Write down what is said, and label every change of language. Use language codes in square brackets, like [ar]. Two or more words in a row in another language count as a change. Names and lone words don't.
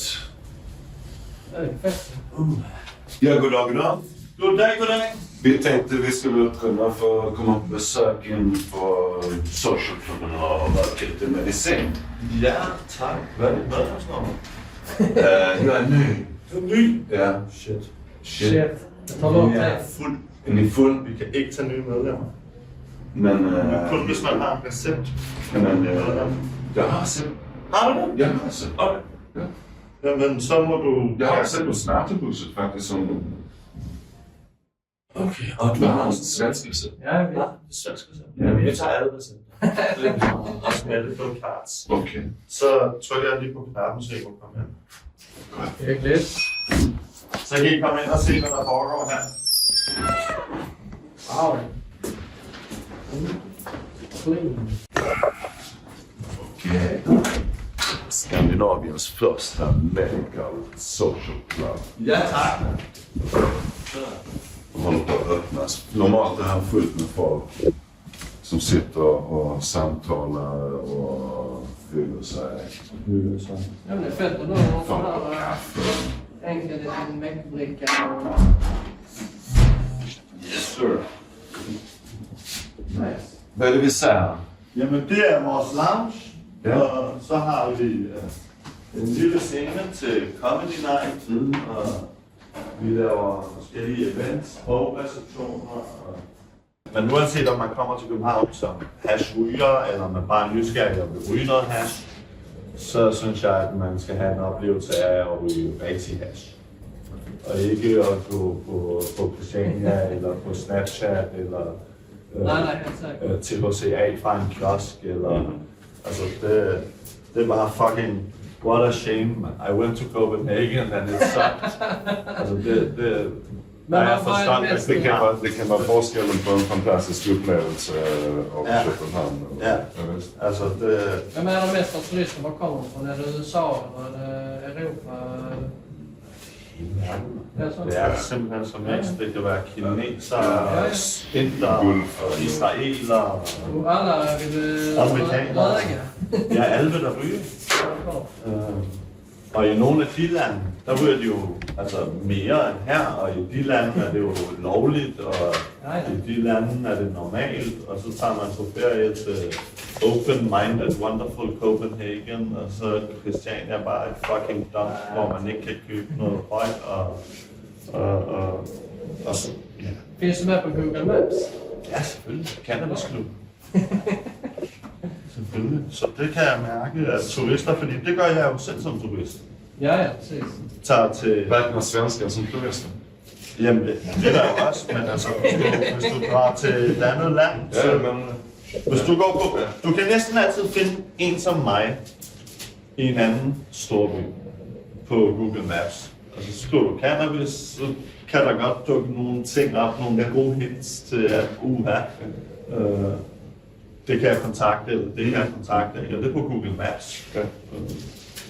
[sv] Det är fett. [da] Ja, goddag. Goddag. [sv] Vi tänkte vi skulle utrymma för att komma på besök inför socialklubben och röka lite medicin. [da] Ja, tak. Hvad er det for noget? [sv] Jag är ny. [da] Du er ny. [sv] Ja. Shit. Shit. Det tar lång [da] Vi [sv] tid. [da] er fuld. [sv] Är ni full? [da] Vi kan ikke tage nye medlemmer. [sv] Men... [da] Kun hvis man har en recept. [sv] men jag har sett... [da] Har du det? [sv] Jag har sett... [da] Okay. Ja. Jamen, så må du... [sv] Jag har sett på Snärtebusset faktiskt som... [da] Okay. [sv] Och du har en svensk recept. [da] Ja, vi Svensk recept. Ja, vi tager alle recepter. Og smalle på cards. [sv] Okej. [da] Så trykker jeg lige på knappen, så I kan komme ind. [sv] Äckligt. [da] Så kan I komme ind og se, hvad der foregår her. [en] Wow. Clean. [sv] Okej. Skandinaviens första [en] medical social club. [da] Ja, tak. [sv] Håller på att öppnas. Normalt är här fullt med folk som sitter och samtalar och hygger sig. Ja, men det är fett att någon sån Fan på här kaffe. enkel liten mäckbricka. [en] Yes sir. Nice. [sv] Vad är det vi säger? [da] Jamen, det er vores lounge. Ja. Og så har vi en lille scene til Comedy Night. Og vi laver forskellige events, bogreceptioner. Men uanset om man kommer til København som hashryger, eller man bare er nysgerrig og vil ryge noget hash, så synes jeg, at man skal have en oplevelse af at ryge rigtig hash. Og ikke at gå på Christiania, eller på Snapchat, eller [sv] Nej, helt säkert. [da] til HCA fra en kiosk, eller... Altså, det er bare fucking... [en] What a shame. I went to Copenhagen and it sucked. [da] Altså, det [sv] Men [da] jeg [sv] vad är [da] forstår, [sv] det [da] at [sv] bästa? Det kan vara forskellen på en fantastisk upplevelse av Ja. Köpenhamn. Ja. visst. [da] Altså, det... [sv] Vem är de mesta turister? Var kommer de från? Är det USA eller är det Europa? Det är så. [da] Det er simpelthen som helst. Det kan være kinesere, inder, og israeler, [sv] Och alla vill [da] Amerikanere. [sv] röga. [da] Ja, alle vil der ryge. Og i nogle af de lande, der ryger de jo altså, mere end her, og i de lande er det jo lovligt, og i de lande er det normalt, og så tager man på ferie til [en] open-minded, wonderful Copenhagen, [da] og så Christiania er bare et [en] fucking dump, [da] hvor man ikke kan købe noget højt, og så, ja. [sv] Finns det med på Google Maps? [da] Ja, selvfølgelig. Cannabisklub. Selvfølgelig. Så det kan jeg mærke, at turister, fordi det gør jeg jo selv som turist, [sv] Ja, precis. [da] tager til... [sv] Räknas svenskar som turister? [da] Jamen, det er der jo også, men altså, hvis du drar til et andet land, så... men... Hvis du går på... Du kan næsten altid finde en som mig i en anden storby på Google Maps. Og så skriver du cannabis, så kan der godt dukke nogle ting op, nogle gode hints til at det kan jeg kontakte, eller det kan jeg kontakte, eller det er på Google Maps.